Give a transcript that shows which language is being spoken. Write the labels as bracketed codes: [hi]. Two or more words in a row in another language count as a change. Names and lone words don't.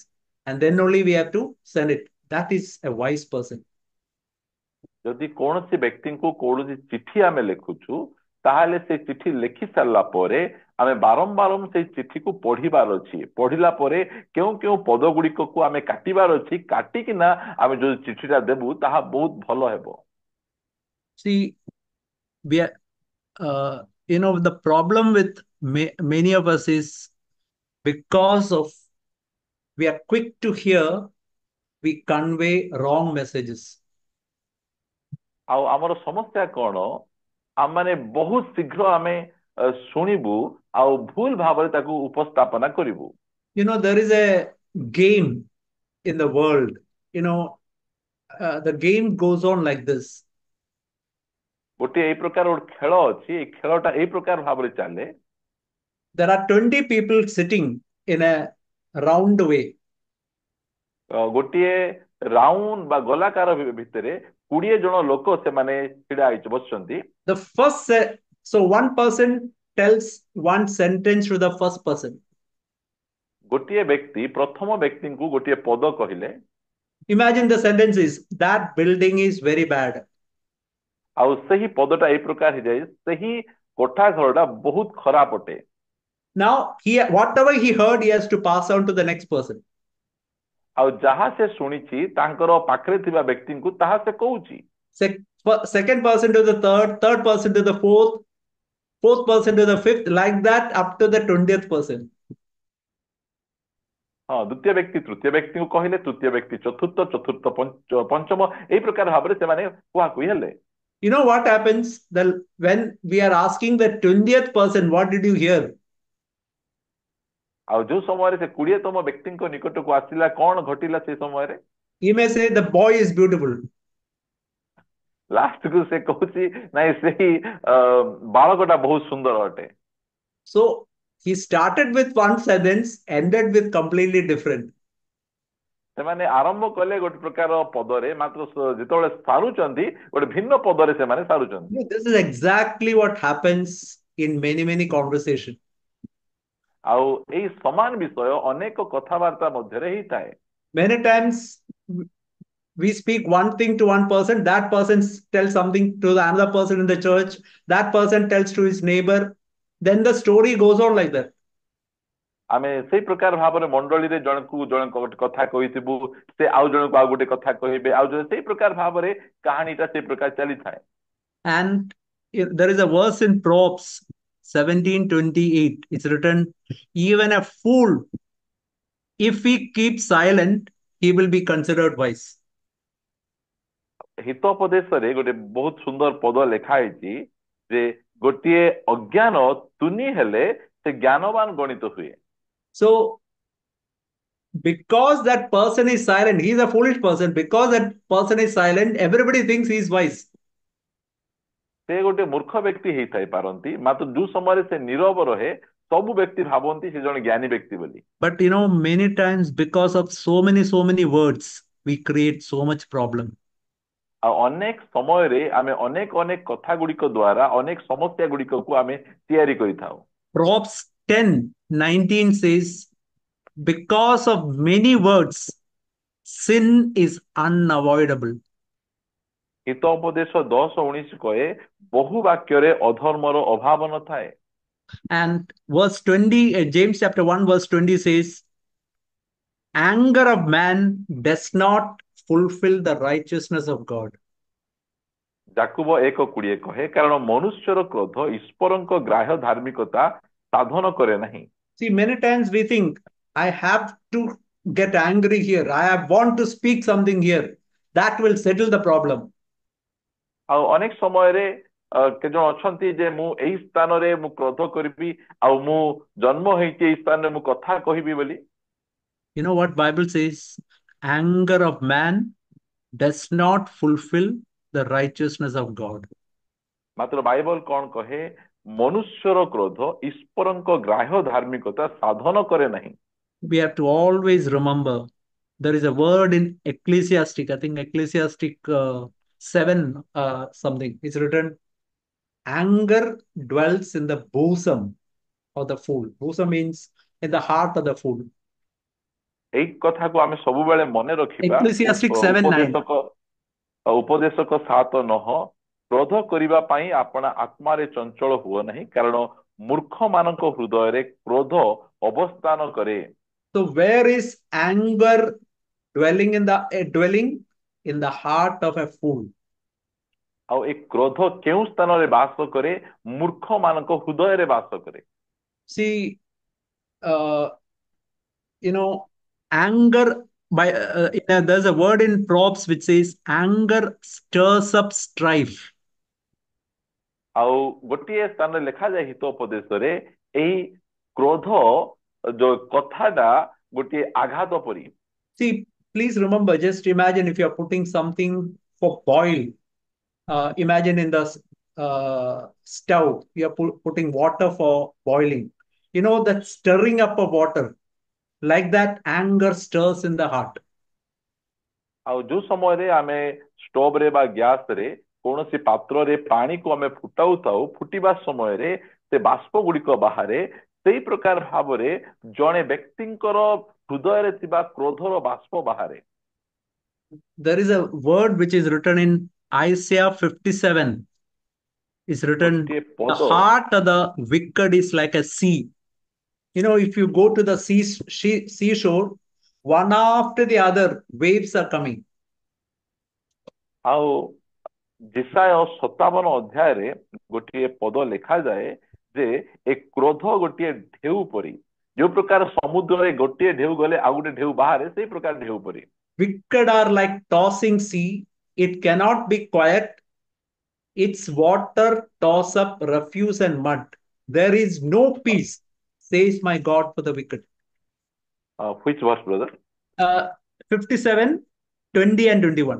[en] And then only we have to send it. That is a wise person. [or] ଯଦି କୌଣସି ବ୍ୟକ୍ତିଙ୍କୁ କୌଣସି ଚିଠି ଆମେ ଲେଖୁଛୁ, ତାହେଲେ ସେ ଚିଠି ଲେଖି ସାରିଲା ପରେ ଆମେ ବାରମ୍ବାର ସେଇ ଚିଠିକୁ ପଢିବାର ଅଛି। ପଢିଲା ପରେ କେଉଁ କେଉଁ ପଦ ଗୁଡିକକୁ ଆମେ କାଟିବାର ଅଛି, କାଟିକିନା ଆମେ ଯୋଉ ଚିଠିଟା ଦେବୁ ତାହା ବହୁତ ଭଲ ହେବ। [en] See, we are, the problem with many of us is because of we are quick to hear, we convey wrong messages. [or] ଆଉ ଆମର ସମସ୍ୟା କଣ? ଆମେ ବହୁତ ଶୀଘ୍ର ଆମେ ଶୁଣିବୁ ଆଉ ଭୁଲ ଭାବରେ ତାକୁ ଉପସ୍ଥାପନା କରିବୁ। [en] There is a game in the world. The game goes on like this. [or] ଗୋଟିଏ ଏଇ ପ୍ରକାର ଗୋଟେ ଖେଳ ଅଛି, ଏଇ ଖେଳଟା ଏଇ ପ୍ରକାର ଭାବରେ ଚାଲେ। [en] There are 20 people sitting in a round way. [or] ଗୋଟିଏ ରାଉଣ୍ଡ ବା ଗୋଲାକାର ଭିତରେ 20 ଜଣ ଲୋକ ସେମାନେ ଛିଡା ହେଇଛି ବସିଛନ୍ତି। [en] The so one person tells one sentence to the first person. [or] ଗୋଟିଏ ବ୍ୟକ୍ତି ପ୍ରଥମ ବ୍ୟକ୍ତିଙ୍କୁ ଗୋଟିଏ ପଦ କହିଲେ। [en] Imagine the sentence is, that building is very bad. [or] ଆଉ ସେହି ପଦଟା ଏଇ ପ୍ରକାର ହେଇଯାଏ, ସେହି କୋଠା ଘରଟା ବହୁତ ଖରାପ ଅଟେ। [en] Now, whatever he heard, he has to pass on to the next person. [or] ଆଉ ଯାହା ସେ ଶୁଣିଛି ତାଙ୍କର ପାଖରେ ଥିବା ବ୍ୟକ୍ତିଙ୍କୁ ତାହା ସେ କହୁଛି। [en] Second person to the third person to the fourth person to the fifth, like that up to the 20th person. [or] ହଁ, ଦ୍ୱିତୀୟ ବ୍ୟକ୍ତି ତୃତୀୟ ବ୍ୟକ୍ତିଙ୍କୁ କହିଲେ, ତୃତୀୟ ବ୍ୟକ୍ତି ଚତୁର୍ଥ ପଞ୍ଚମ, ଏଇ ପ୍ରକାର ଭାବରେ ସେମାନେ କୁହାକୁହି ହେଲେ। [en] You know what happens when we are asking the 20th person, what did you hear? [or] ଆଉ ଯୋଉ ସମୟରେ ସେ 20ତମ ବ୍ୟକ୍ତିଙ୍କ ନିକଟକୁ ଆସିଲା, କଣ ଘଟିଲା ସେ ସମୟରେ? [en] He may say the boy is beautiful. [or] ଲାଷ୍ଟକୁ ସେ କହୁଛି ନାଇଁ ସେହି ବାଳକଟା ବହୁତ ସୁନ୍ଦର ଅଟେ। [en] So he started with one sentence, ended with completely different. [or] ସେମାନେ ଆରମ୍ଭ କଲେ ଗୋଟେ ପ୍ରକାର ପଦରେ, ମାତ୍ର ଯେତେବେଳେ ସାରୁଛନ୍ତି ଗୋଟେ ଭିନ୍ନ ପଦରେ ସେମାନେ ସାରୁଛନ୍ତି। [en] This is exactly what happens in many conversations. [or] ଆଉ ଏଇ ସମାନ ବିଷୟ ଅନେକ କଥାବାର୍ତ୍ତା ମଧ୍ୟରେ ହେଇଥାଏ। [en] Many times we speak one thing to one person, that person tells something to the another person in the church, that person tells to his neighbor, then the story goes on like that. [or] ଆମେ ସେଇ ପ୍ରକାର ଭାବରେ ମଣ୍ଡଳୀରେ ଜଣକୁ ଗୋଟେ କଥା କହିଥିବୁ, ସେ ଆଉ ଜଣକୁ ଆଉ ଗୋଟେ କଥା କହିବେ, ଆଉ ଜଣେ ସେଇ ପ୍ରକାର ଭାବରେ କାହାଣୀଟା ସେଇ ପ୍ରକାର ଚାଲିଥାଏ। [en] And there is a verse in Proverbs 17:28. It's written, even a fool, if he keeps silent, he will be considered wise. [or] ହିତୋପଦେଶରେ ଗୋଟେ ବହୁତ ସୁନ୍ଦର ପଦ ଲେଖା ହେଇଛି ଯେ ଗୋଟିଏ ଅଜ୍ଞାନ ତୁନି ହେଲେ ସେ ଜ୍ଞାନବାନ ଗଣିତ ହୁଏ। [en] So because that person is silent, he is a foolish person. Because that person is silent, everybody thinks he is wise. [or] ସେ ଗୋଟେ ମୂର୍ଖ ବ୍ୟକ୍ତି ହେଇଥାଇ ପାରନ୍ତି, ମାତ୍ର ଯୋଉ ସମୟରେ ସେ ନୀରବ ରହେ ସବୁ ବ୍ୟକ୍ତି ଭାବନ୍ତି ସେ ଜଣେ ଜ୍ଞାନୀ ବ୍ୟକ୍ତି ବୋଲି। [en] But many times because of so many words, we create so much problem. [or] ଆଉ ଅନେକ ସମୟରେ ଆମେ ଅନେକ କଥା ଗୁଡିକ ଦ୍ୱାରା ଅନେକ ସମସ୍ୟା ଗୁଡିକକୁ ଆମେ ତିଆରି କରିଥାଉ। [en] Proverbs 10:19 says, because of many words, sin is unavoidable. [or] ହିତୋପଦେଶ 10:19 କହେ ବହୁ ବାକ୍ୟରେ ଅଧର୍ମର ଅଭାବ ନଥାଏ। [en] And verse 20, James chapter 1 verse 20 says, anger of man does not fulfill the righteousness of God. [or] ଯାକୁବ 1:20 କହେ କାରଣ ମନୁଷ୍ୟର କ୍ରୋଧ ଈଶ୍ୱରଙ୍କ ଗ୍ରାହ୍ୟ ଧାର୍ମିକତା ସାଧନ କରେ ନାହିଁ। [en] See, many times we think, I have to get angry here. Want to speak something here. That will settle the problem. [or] ଆଉ ଅନେକ ସମୟରେ କେତେ ଜଣ ଅଛନ୍ତି ଯେ ମୁଁ ଏଇ ସ୍ଥାନରେ ମୁଁ କ୍ରୋଧ କରିବି, ଆଉ ମୁଁ ଜନ୍ମ ହେଇଛି ଏଇ ସ୍ଥାନରେ ମୁଁ କଥା କହିବି ବୋଲି। [en] You know what Bible says? Anger of man does not fulfill the righteousness of God. [or] ମାତ୍ର ବାଇବଲ କଣ କହେ? ମନୁଷ୍ୟର କ୍ରୋଧ ଈଶ୍ୱରଙ୍କ ଗ୍ରାହ୍ୟ ଧାର୍ମିକତା ସାଧନ କରେ ନାହିଁ। [en] We have to always remember, there is a word in Ecclesiastic, I think Ecclesiastic 7 something. It's written, anger dwells in the bosom of the fool. Bosom means in the heart of the fool. [or] ଏଇ କଥାକୁ ଆମେ ସବୁବେଳେ ମନେ ରଖିବା। [en] Ecclesiastic 7:9. [or] ଉପଦେଶକ 7:9, କ୍ରୋଧ କରିବା ପାଇଁ ଆପଣା ଆତ୍ମାରେ ଚଞ୍ଚଳ ହୁଅ ନାହିଁ, କାରଣ ମୂର୍ଖ ମାନଙ୍କ ହୃଦୟରେ କ୍ରୋଧ ଅବସ୍ଥାନ କରେ। [en] So where is anger dwelling in the heart of a fool? [or] ଆଉ ଏ କ୍ରୋଧ କେଉଁ ସ୍ଥାନରେ ବାସ କରେ? ମୂର୍ଖ ମାନଙ୍କ ହୃଦୟରେ ବାସ କରେ। [en] See, anger there's a word in Proverbs which says anger stirs up strife. [or] ଆଉ ଗୋଟିଏ ସ୍ଥାନରେ ଲେଖାଯାଏ ହିତୋପଦେଶରେ ଏହି କ୍ରୋଧ ଯୋଉ କଥାଟା ଗୋଟିଏ ଆଘାତ ପରି। [en] See, please remember, just imagine if you're putting something for boil. Imagine in the stove, you're putting water for boiling. You know, that stirring up of water, like that anger stirs in the heart. [or] ଆଉ ଯୋଉ ସମୟରେ ଆମେ ଷ୍ଟୋଭ ରେ ବା ଗ୍ୟାସ ରେ କୌଣସି ପାତ୍ରରେ ପାଣିକୁ ଆମେ ଫୁଟାଉଥାଉ, ଫୁଟିବା ସମୟରେ ସେ ବାଷ୍ପ ଗୁଡିକ ବାହାରେ, ସେଇ ପ୍ରକାର ଭାବରେ ଜଣେ ବ୍ୟକ୍ତିଙ୍କର ହୃଦୟରେ ଥିବା କ୍ରୋଧର ବାଷ୍ପ ବାହାରେ। [en] There is a word which is written in Isaiah 57. It's written, [or] ଗୋଟିଏ [en] the [or] ପଦ [en] heart of the wicked is like a sea. You know, if you go to the seashore, one after the other, waves are coming. [or] ଆଉ ଯେଶାୟ 57 ଅଧ୍ୟାୟରେ ଗୋଟିଏ ପଦ ଲେଖାଯାଏ ଯେ ଏ କ୍ରୋଧ ଗୋଟିଏ ଢେଉ ପରି, ଯୋଉ ପ୍ରକାର ସମୁଦ୍ରରେ ଗୋଟିଏ ଢେଉ ଗଲେ ଆଉ ଗୋଟେ ଢେଉ ବାହାରେ, ସେଇ ପ୍ରକାର ଢେଉ ପରି। [en] Wicked are like tossing sea. It cannot be quiet. Its water toss up refuse and mud. There is no peace, says my God for the wicked. Which verse, brother? Uh, 57, 20 and 21.